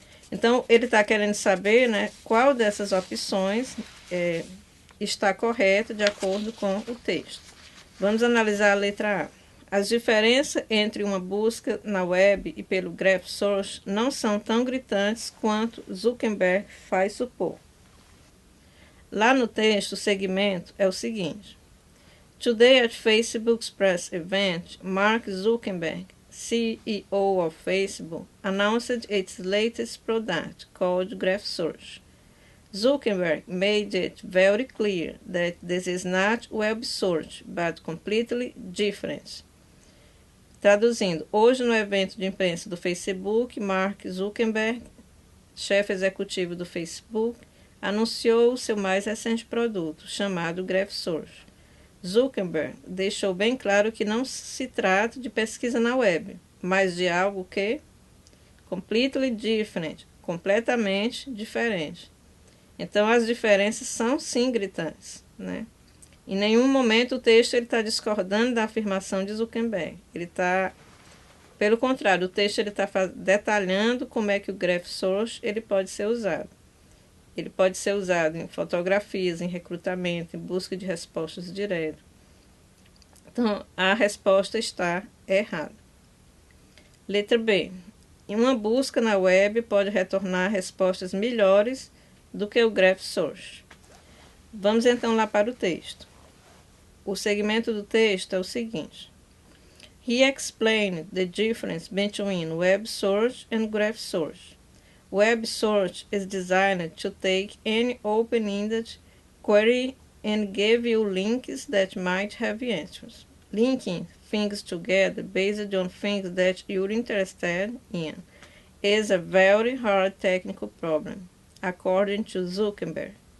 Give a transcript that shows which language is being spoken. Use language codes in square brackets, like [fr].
[pt] Então, ele está querendo saber qual dessas opções está correta de acordo com o texto. Vamos analisar a letra A. As diferenças entre uma busca na web e pelo Graph Source não são tão gritantes quanto Zuckerberg faz supor. Lá no texto, o segmento é o seguinte. [en] Today at Facebook's press event, Mark Zuckerberg, CEO of Facebook, announced its latest product called Graph Source. Zuckerberg made it very clear that this is not web search, but completely different. [pt] Traduzindo, hoje no evento de imprensa do Facebook, Mark Zuckerberg, chefe executivo do Facebook, anunciou o seu mais recente produto, chamado GraphSource. Zuckerberg deixou bem claro que não se trata de pesquisa na web, mas de algo que [en] completely different, [pt] completamente diferente. Então as diferenças são sim gritantes, né? Em nenhum momento o texto está discordando da afirmação de Zuckerberg. Pelo contrário, o texto está detalhando como é que o GraphSource ele pode ser usado. Ele pode ser usado em fotografias, em recrutamento, em busca de respostas diretas. Então, a resposta está errada. Letra B. Uma busca na web pode retornar respostas melhores do que o GraphSource. Vamos então lá para o texto. O segmento do texto é o seguinte. [en] He explained the difference between web search and graph search. Web search is designed to take any open-ended query and give you links that might have answers. Linking things together based on things that you're interested in is a very hard technical problem, according to Zuckerberg.